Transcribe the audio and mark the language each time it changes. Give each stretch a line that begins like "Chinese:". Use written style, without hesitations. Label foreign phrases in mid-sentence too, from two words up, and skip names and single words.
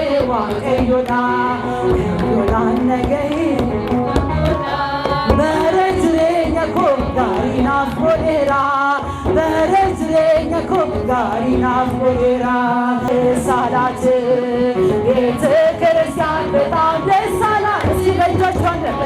Oromo: waaqayyoodha yoodaan nagahee bara jireenya koo gaarii naaf godheera bara jireenya koo gaarii naaf godheera
Amharic: ሳላት ቤተ ክርስቲያን በጣም ደስ አላት እስኪ በእጆቿን